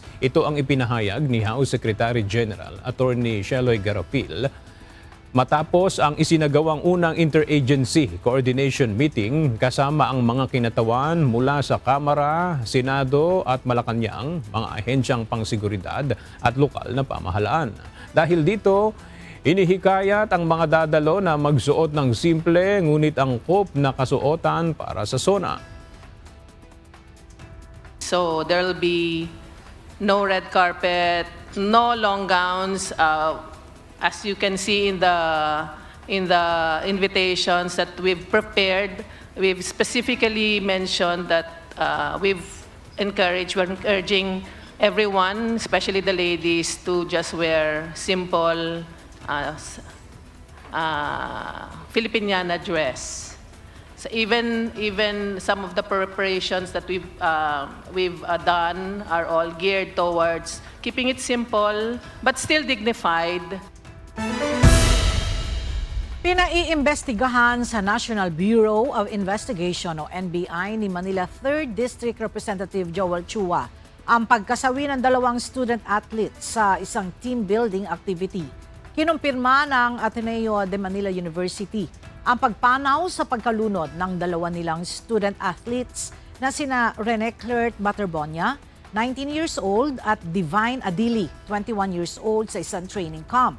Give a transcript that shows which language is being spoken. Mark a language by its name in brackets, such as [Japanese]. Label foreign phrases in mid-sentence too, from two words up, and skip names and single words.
[Filipino] Ito ang ipinahayag ni House Secretary General Attorney Sheloy Garapil matapos ang isinagawang unang [English] interagency coordination meeting [Filipino] kasama ang mga kinatawan mula sa Kamara, Senado at Malacanang, mga ahensyang pangseguridad at lokal na pamahalaan. Dahil dito, inihikayat ang mga dadalo na magsuot ng simple ngunit angkop na kasuotan para sa SONA. [English] So there will be no red carpet, no long gowns. As you can see in the invitations that we've prepared, we've specifically mentioned that we're encouraging everyone, especially the ladies, to just wear simple Filipiniana dress. So even some of the preparations that we've done are all geared towards keeping it simple but still dignified. [Filipino] Pinaiimbestigahan sa National Bureau of Investigation o NBI ni Manila 3rd District Representative Joel Chua ang pagkasawi ng 2 [English] student athletes [Filipino] sa isang [English] team building activity. [Filipino] Kinumpirma ng Ateneo de Manila University ang pagpanaw sa pagkalunod ng 2 nilang [English] student athletes [Filipino] na sina Rene Clert Baterbonia, [English] 19 years old, [Filipino] at Divine Adili, [English] 21 years old, [Filipino] sa isang [English] training camp.